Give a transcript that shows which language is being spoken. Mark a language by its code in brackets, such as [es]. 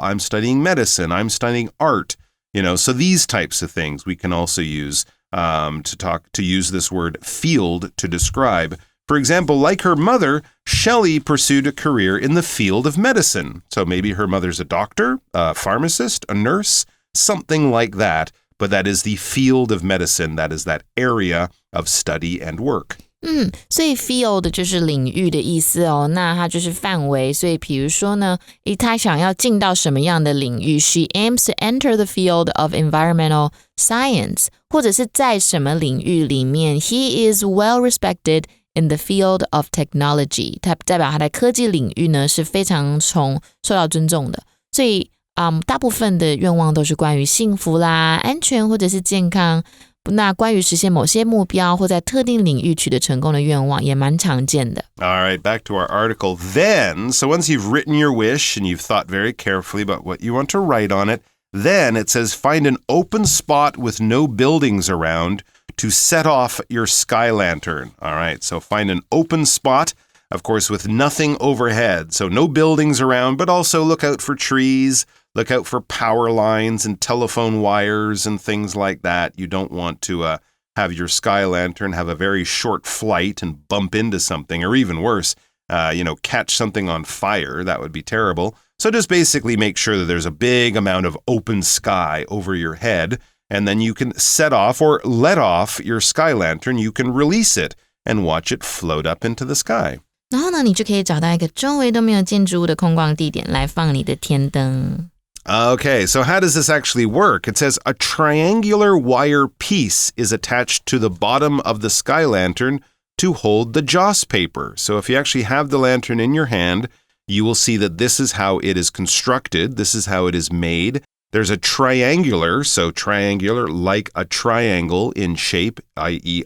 [en] I'm studying medicine. I'm studying art. So these types of things we can also use to use this word field to describe. For example, like her mother, Shelley pursued a career in the field of medicine. So maybe her mother's a doctor, a pharmacist, a nurse, something like that. But that is the field of medicine. That is that area of study and work. [zh] 所以 field 就是领域的意思哦，那它就是范围。所以比如说呢，她想要进到什么样的领域 ？ [en] She aims to enter the field of environmental science， [zh] 或者是在什么领域里面 ， [en] He is well respected in the field of technology， [zh] 它代表他在科技领域呢是非常受到尊重的。所以大部分的愿望都是关于幸福啦、安全或者是健康。那关于实现某些目标或在特定领域取得成功的愿望也蛮常见的。 [en] All right, back to our article. Then, so once you've written your wish and you've thought very carefully about what you want to write on it, then it says find an open spot with no buildings around to set off your sky lantern. All right, so find an open spot, of course, with nothing overhead. So no buildings around, but also look out for trees, look out for power lines and telephone wires and things like that. You don't want to have your sky lantern have a very short flight and bump into something, or even worse, catch something on fire. That would be terrible. So just basically make sure that there's a big amount of open sky over your head. And then you can set off or let off your sky lantern. You can release it and watch it float up into the sky. [zh] 然后呢，你就可以找到一个周围都没有建筑物的空旷地点来放你的天灯。 [en] Okay, so how does this actually work? It says a triangular wire piece is attached to the bottom of the sky lantern to hold the joss paper. So if you actually have the lantern in your hand, you will see that this is how it is constructed. This is how it is made. There's a triangular, so triangular like a triangle in shape, i.e.